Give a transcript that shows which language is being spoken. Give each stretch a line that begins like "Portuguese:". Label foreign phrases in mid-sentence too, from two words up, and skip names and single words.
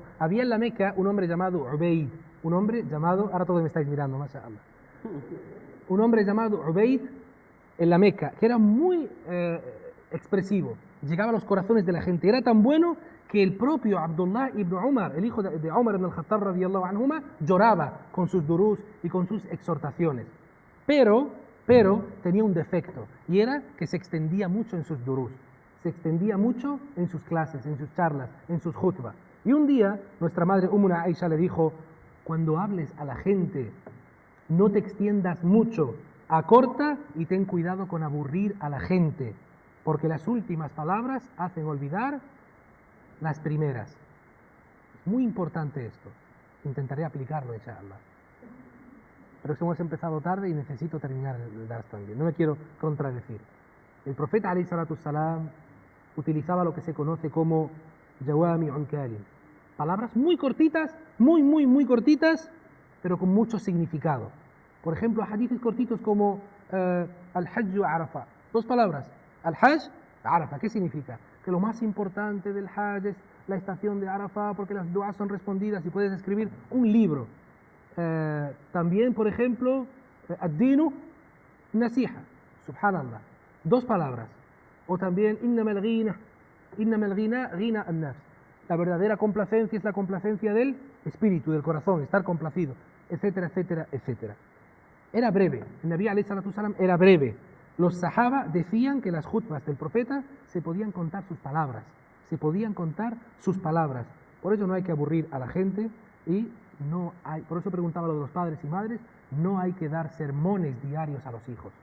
Spanish: Había en la Meca un hombre llamado Ubayd, ahora todos me estáis mirando, mashallah. Un hombre llamado Ubayd en la Meca, que era muy expresivo, llegaba a los corazones de la gente, era tan bueno que el propio Abdullah ibn Umar, el hijo de Umar ibn al-Khattab
Arabic: رضي الله عنهما,
Spanish: lloraba con sus durús y con sus exhortaciones. Pero tenía un defecto, y era que se extendía mucho en sus durús. se extendía mucho en sus clases, en sus charlas, en sus khutbah. Y un día nuestra madre Ummuna Aisha le dijo, cuando hables a la gente, no te extiendas mucho, acorta y ten cuidado con aburrir a la gente, porque las últimas palabras hacen olvidar las primeras. Es muy importante esto. Intentaré aplicarlo, inshallah. Pero es que hemos empezado tarde y necesito terminar el dars también. No me quiero contradecir. El profeta
Arabic: عليه الصلاة والسلام
Spanish: utilizaba lo que se conoce como
Arabic: جوامع الكلم.
Spanish: Palabras muy cortitas, muy cortitas, pero con mucho significado. Por ejemplo, hadices cortitos como
Arabic: الحج وعرفة.
Spanish: 2 palabras.
Arabic: الحج، عرفة.
Spanish: ¿Qué significa? Que lo más importante del hajj es la estación de Arafah porque las duas son respondidas y puedes escribir un libro. También, por ejemplo,
Arabic: الدين نصيحة.
Spanish: Subhanallah. 2 palabras. O también
Arabic: إنما الغنى غنى النفس.
Spanish: La verdadera complacencia es la complacencia del espíritu, del corazón, estar complacido, etcétera, etcétera, etcétera. Era breve. El Nabi
Arabic: عليه الصلاة والسلام
Spanish: era breve. Los sahaba decían que las khutbas del profeta se podían contar sus palabras. Se podían contar sus palabras. Por eso no hay que aburrir a la gente y no hay, por eso preguntaba lo de los padres y madres, no hay que dar sermones diarios a los hijos.